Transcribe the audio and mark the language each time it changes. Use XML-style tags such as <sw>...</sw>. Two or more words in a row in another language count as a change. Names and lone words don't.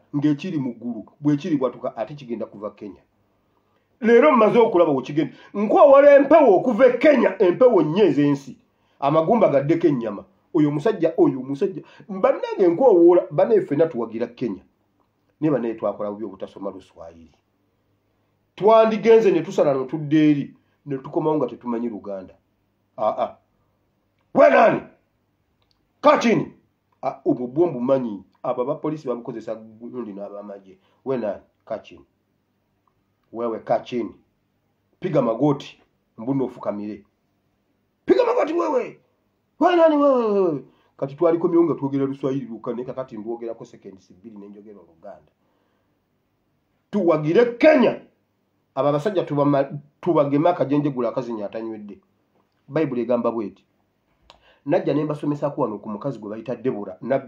<lg>ng'ekiri mu ggulu bwekiri bwatuka ate kigenda kuva Kenya leero mmaze okulaba wekigenda nkwawala empewo okuva Kenya empewo nnyeze ensi amagumba gaddeko ennyama oyo musajja bannange nkwawoola baneeffe natuwagira Kenya naye banaye twakola bubi obutasoma Luswayiri twandigenze ne tusala notudde eri ne tukomawo nga tetumanyi Luganda</lg> <sw>wenani kachini</sw> <lg>obubwombu manyi abo abapoliisi babukozesa gundi n'abamaje</lg> <sw>wenani kachini wewe kachini piga magoti</sw> <lg>mbuno ofukamire</lg> <sw>piga magoti wewe wenani wewe</sw> <lg>kati twaliko myonga twogera Luswayiri lukane kakati ndwogera ko seconds 2 nenjogera Luganda tuwagire Kenya aba basajja tubagema akajenje gula akazi nyatanywedde Bible egamba bweti najja nemba somesa ku wano ku mukazi gwe bayita Debora nabbi</lg>